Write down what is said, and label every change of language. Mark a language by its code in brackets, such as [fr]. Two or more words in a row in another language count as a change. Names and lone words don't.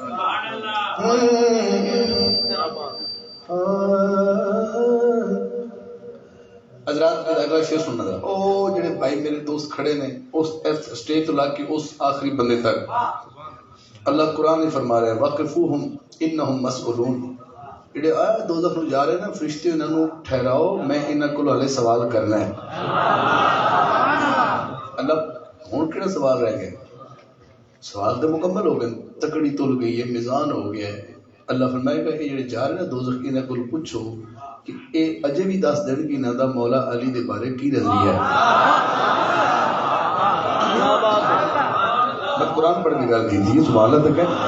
[pa] حضرات میں اگلا شعر سننا تھا او جڑے بھائی میرے دوست کھڑے نے اس سٹیج تو لا کے اس آخری بندے تک اللہ قرآن نے فرما رہا ہے [ar] وقفوہم انہم مسئولون [pa] جڑے آیا دوزخ نو جا رہے نا فرشتے انہاں نو ٹھہراؤ میں انہاں کول ہلے سوال کرنا ہے اللہ ہن کیڑا سوال رہ گئے سوال تو مکمل ہو گئے تکڑی تل گئی ہے میزان ہو گیا ہے اللہ فرمائے گا یہ جڑے جا رہے نا دوزخ انہاں کول پوچھو کہ اے اجے بھی دس دن کہ انہاں دا مولا علی دے بارے کی نظریہ ہے میں قرآن پڑھ کے گل کی تھی [ar] سبحان اللہ [pa] تک ہے